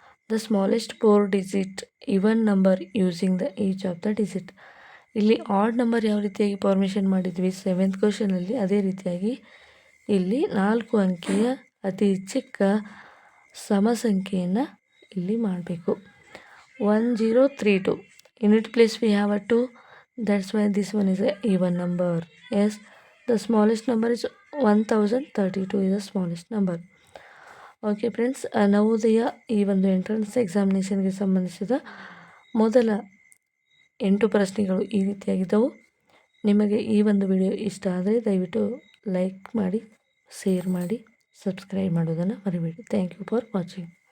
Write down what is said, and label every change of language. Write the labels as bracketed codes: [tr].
[en] The smallest 4-digit even number using the each of the digit. [kn] ಇಲ್ಲಿ odd number ಯಾವ ರೀತಿಯಾಗಿ formation ಮಾಡಿದ್ವಿ 7th ಕ್ವಶನಲ್ಲಿ, ಅದೇ ರೀತಿಯಾಗಿ ಇಲ್ಲಿ 4 ಅಂಕಿಯ ಅತಿ ಚಿಕ್ಕ ಸಮ ಸಂಖ್ಯೆಯನ್ನು ಇಲ್ಲಿ ಮಾಡಬೇಕು. [en] 1032 unit place we have a 2. that's why this one is a even number. Yes, the smallest number is 1032 is the smallest number. [kn] Okay friends, Navodaya ಈ ಒಂದು ಎಂಟ್ರೆನ್ಸ್ ಎಕ್ಸಾಮಿನೇಷನ್ಗೆ ಸಂಬಂಧಿಸಿದ ಮೊದಲ 8 ಪ್ರಶ್ನೆಗಳು ಈ ರೀತಿಯಾಗಿದ್ದವು. ನಿಮಗೆ ಈ ಒಂದು ವಿಡಿಯೋ ಇಷ್ಟ ಆದರೆ ದಯವಿಟ್ಟು ಲೈಕ್ ಮಾಡಿ, ಶೇರ್ ಮಾಡಿ, ಸಬ್ಸ್ಕ್ರೈಬ್ ಮಾಡೋದನ್ನು ಮರಿಬೇಡಿ. Thank you for watching.